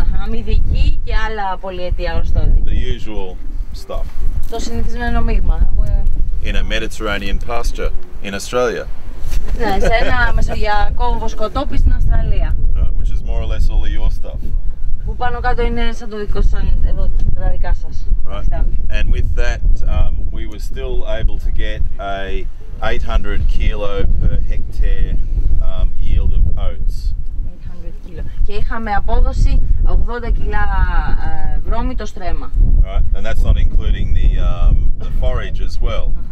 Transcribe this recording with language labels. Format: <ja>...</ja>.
<el>Μυδική και άλλα πολυετή αγροστόδη.</el> <en>The usual stuff.</en> <el>Το συνηθισμένο μείγμα.</el> <en>In a Mediterranean pasture in Australia.</en> <el>Ναι, σε ένα μεσογειακό βοσκοτόπι στην Αυστραλία.</el> <en>Which is more or less all of your stuff.</en> <el>Που πάνω κάτω είναι σαν το δικό σας, εδώ τα δικά σας.</el> <en>Right. And with that, we were still able to get a 800 kilo per hectare yield of oats. 800 kilo.</en> <el>Και είχαμε απόδοση 80 κιλά βρώμη το στρέμμα.</el> <en>Right. And that's not including the forage as well.</en>